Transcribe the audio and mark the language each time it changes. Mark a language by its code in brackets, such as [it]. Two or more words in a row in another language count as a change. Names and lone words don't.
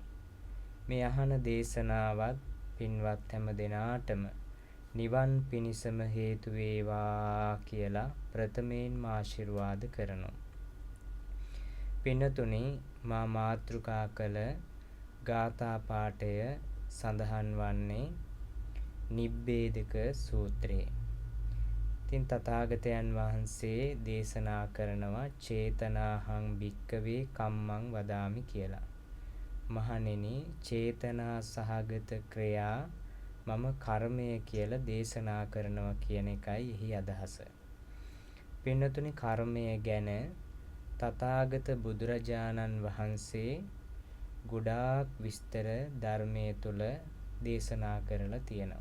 [si] මේ අහන දේශනාවත් පින්වත් හැම දෙනාටම නිවන් පිණිසම හේතු වේවා කියලා ප්‍රථමයෙන්ම ආශිර්වාද කරනවා. පින්නතුනි, මා මාතෘකා කළ ගාථා පාඨය සඳහන් වන්නේ නිබ්බේධක සූත්‍රයේ. ඉතින් තථාගතයන් වහන්සේ දේශනා කරනවා [pi] චේතනාහං භික්ඛවේ කම්මං වදාමි [si] කියලා. මහණෙනි, චේතනා සහගත ක්‍රියා මම කර්මය කියලා දේශනා කරනවා කියන එකයි එහි අදහස. පින්නතුනි, කර්මය ගැන තථාගත බුදුරජාණන් වහන්සේ ගොඩාක් විස්තර ධර්මයේ තුල දේශනා කරලා තියෙනවා.